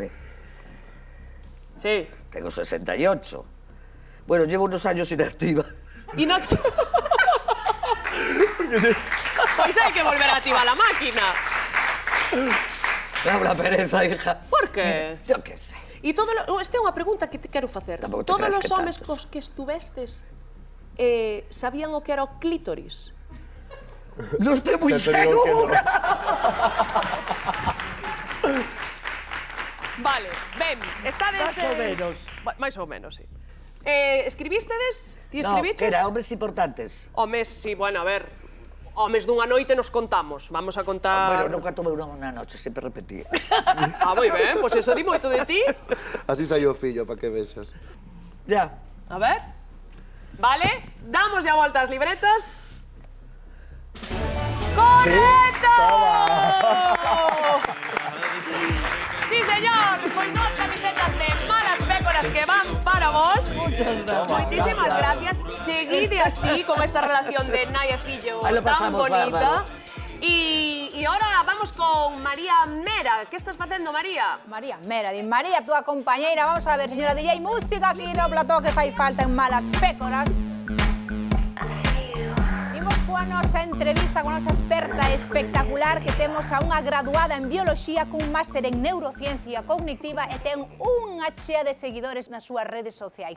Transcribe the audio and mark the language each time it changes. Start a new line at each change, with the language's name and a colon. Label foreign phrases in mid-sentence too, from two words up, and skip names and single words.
Spanish: Sí. Tengo 68. Bueno, llevo unos años inactiva. Inactivo.
Galician: Pois hai que volver a activar a máquina.
Spanish: Me da una pereza, hija.
Galician: Por que?
Spanish: Yo qué sé.
Galician: E esta é unha pregunta que te quero facer. Tampouco te Todos creas os que homes tantos. cos que estuvestes sabían o que era o clítoris?
Spanish: No estoy muy Ya te digo que no. segura.
Galician: Vale, ben, estades...
Spanish: Más o menos.
Galician: Máis ou menos, sí. Escribístedes? Ti
Spanish: No,
Galician: escribiches?
Spanish: que era hombres importantes.
Galician: Homes, sí, bueno, a ver. Homes dunha noite nos contamos.
Spanish: Vamos a contar... Bueno, nunca tuve una noche, siempre repetía.
Galician: Ah, moi ben, pois eso di moito de ti. Así saiu o fillo, para que vexas.
Spanish: Ya. A ver.
Galician: Vale, damos ya volta ás libretas.
Spanish: ¡Correcto! Sí, señor.
Galician: Pois son as camisetas de Malas Pécoras que van para vos.
Spanish: Muchas gracias.
Galician: Moitísimas gracias. Seguide así con esta relación de nai e fillo
Spanish: Ahí lo
Galician: tan
Spanish: pasamos
Galician: bonita.
Spanish: bárbaro. Y ahora vamos con María Mera.
Galician: ¿Qué estás facendo, María? María, mera, din María, túa compañeira. Vamos a ver, señora DJ, música aquí no plató que fai falta en Malas Pécoras. Imos coa nosa entrevista con nosa experta espectacular que temos a unha graduada en Bioloxía cun máster en Neurociencia Cognitiva e ten unha chea de seguidores nas súas redes sociais.